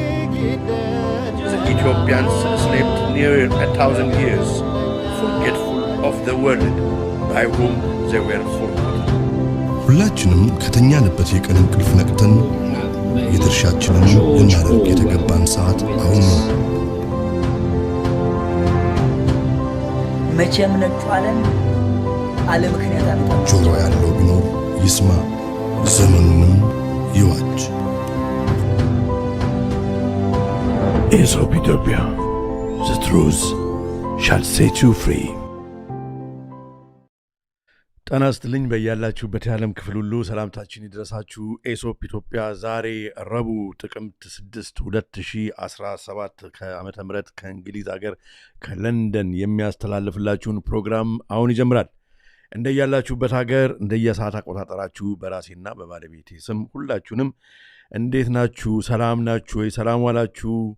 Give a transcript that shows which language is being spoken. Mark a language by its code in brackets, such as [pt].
[en] The Ethiopians slept near 1,000 years, forgetful of the world by whom they were forgotten. [am] ሁላችንም ከተኛንበት የቀን እንቅልፍ ነቅተን የድርሻችንን ልናደርግ የተገባን ሰዓት አሁን ነው። መቼም ነጩ ዓለም አለ ምክንያት አልመጣም። ጆሮ ያለው ቢኖር ይስማ፣ ዘመኑንም ይዋጅ። [en] Aesop Ethiopia, the truth shall set you free. [am] ጤና ይስጥልኝ በያላችሁበት የዓለም ክፍል ሁሉ ሰላምታችን ይድረሳችሁ። ኤሶፕ ኢትዮጵያ ዛሬ ረቡዕ ጥቅምት 6 2017 ከዓመተ ምህረት ከእንግሊዝ ሀገር ከለንደን የሚያስተላልፍላችሁን ፕሮግራም አሁን ይጀምራል። እንደያላችሁበት ሀገር እንደየሰዓት አቆጣጠራችሁ በራሴና በባለቤቴ ስም ሁላችሁንም እንዴት ናችሁ? ሰላም ናችሁ ወይ? ሰላም ዋላችሁ?